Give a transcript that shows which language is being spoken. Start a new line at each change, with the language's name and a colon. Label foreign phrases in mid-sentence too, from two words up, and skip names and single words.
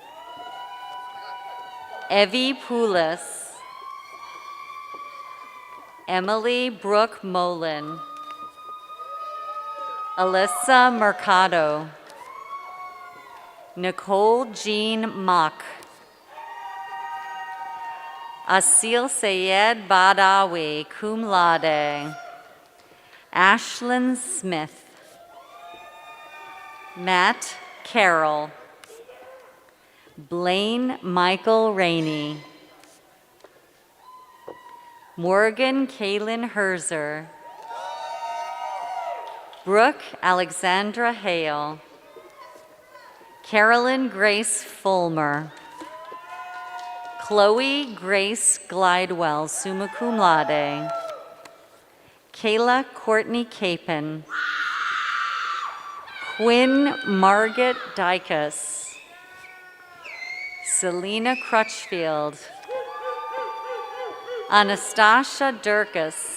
English: Evie Poulis. Emily Brooke Molin. Alyssa Mercado. Nicole Jean Mock. Asil Sayed Badawi,
Latin: cum laude.
English: Ashlyn Smith. Matt Carroll. Blaine Michael Rainey. Morgan Kaylin Herzer. Brooke Alexandra Hale. Carolyn Grace Fulmer. Chloe Grace Glidewell,
Latin: summa cum laude.
English: Kayla Courtney Capon. Quinn Margaret Dykus. Selena Crutchfield. Anastasia Durkis.